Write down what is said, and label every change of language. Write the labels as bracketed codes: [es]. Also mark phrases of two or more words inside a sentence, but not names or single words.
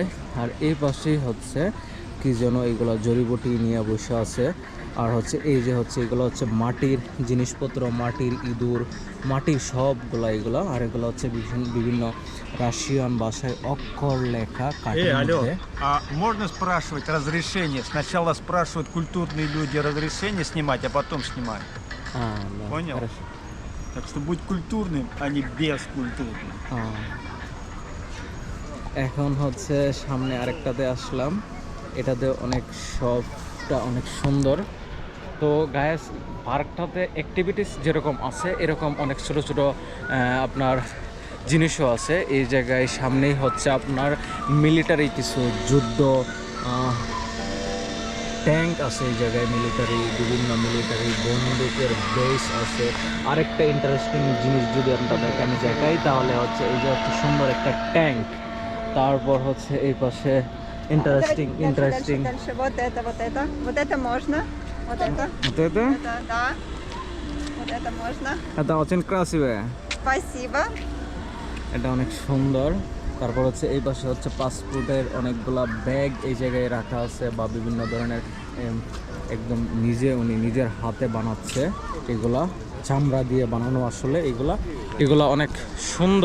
[bn] আর এই পাশেই হচ্ছে কি যেন এইগুলো জড়িবুটি নিয়ে বসে আছে। আর হচ্ছে এই যে হচ্ছে এগুলো হচ্ছে মাটির জিনিসপত্র, মাটির ইঁদুর, মাটির সবগুলো এগুলো। আর এগুলো হচ্ছে বিভিন্ন রাশিয়ান ভাষায় অক্ষর লেখা কাঠের মধ্যে। [ru] А можно спрашивать разрешение? Сначала спрашивают культурные люди разрешение снимать, а потом снимают. Да, Понял? хорошо. Так что будь культурным, а не бескультурным. [bn] এখন হচ্ছে সামনে আরেকটাতে আসলাম, এটাতে অনেক সবটা অনেক সুন্দর। তো গায়েস পার্কটাতে অ্যাক্টিভিটিস যেরকম আছে এরকম অনেক ছোট ছোট আপনার জিনিসও আছে। এই জায়গায় সামনেই হচ্ছে আপনার মিলিটারি কিছু যুদ্ধ ট্যাঙ্ক আছে, এই জায়গায় মিলিটারি বিভিন্ন মিলিটারি বন্দুকের বেস আছে। আরেকটা ইন্টারেস্টিং জিনিস যদি আমরা দেখানো দেখাই তাহলে হচ্ছে এই যে হচ্ছে সুন্দর একটা ট্যাঙ্ক। তারপর হচ্ছে এই পাশে ইন্টারেস্টিং [ru] Дальше. Вот это, вот это. Вот это можно. Вот это. [bn] এটা [ru] Это, да. Вот это можно. এটা очень красиво, Спасибо. [bn] এটা অনেক সুন্দর। তারপর হচ্ছে এই পাশে হচ্ছে পাসপোর্টের অনেকগুলা ব্যাগ এই জায়গায় রাখা আছে, বা বিভিন্ন ধরনের একদম উনি নিজের হাতে বানাচ্ছে, এগুলা চামড়া দিয়ে বানানো আসলে এগুলা অনেক সুন্দর।